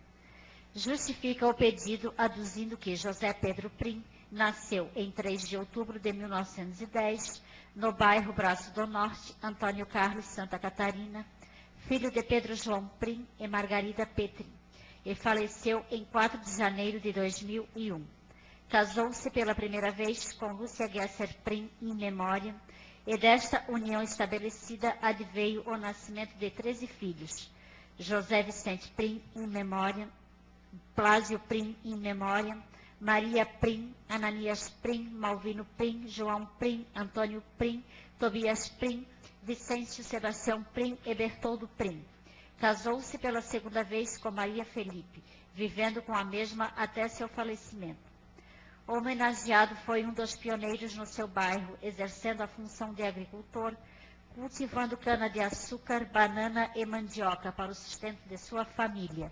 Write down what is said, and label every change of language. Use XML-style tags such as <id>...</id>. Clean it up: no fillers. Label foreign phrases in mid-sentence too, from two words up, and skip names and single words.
<pt>Justifica o pedido aduzindo que José Pedro Prim nasceu em 3 de outubro de 1910, no bairro Braço do Norte, Antônio Carlos, Santa Catarina, filho de Pedro João Prim e Margarida Petri, e faleceu em 4 de janeiro de 2001. Casou-se pela primeira vez com Lúcia Gesser Prim, in memória, e desta união estabelecida adveio o nascimento de 13 filhos: José Vicente Prim, in memória, Plásio Prim, in memória, Maria Prim, Ananias Prim, Malvino Prim, João Prim, Antônio Prim, Tobias Prim, Vicêncio Sebastião Prim e Bertoldo Prim. Casou-se pela segunda vez com Maria Felipe, vivendo com a mesma até seu falecimento. O homenageado foi um dos pioneiros no seu bairro, exercendo a função de agricultor, cultivando cana-de-açúcar, banana e mandioca para o sustento de sua família.</pt>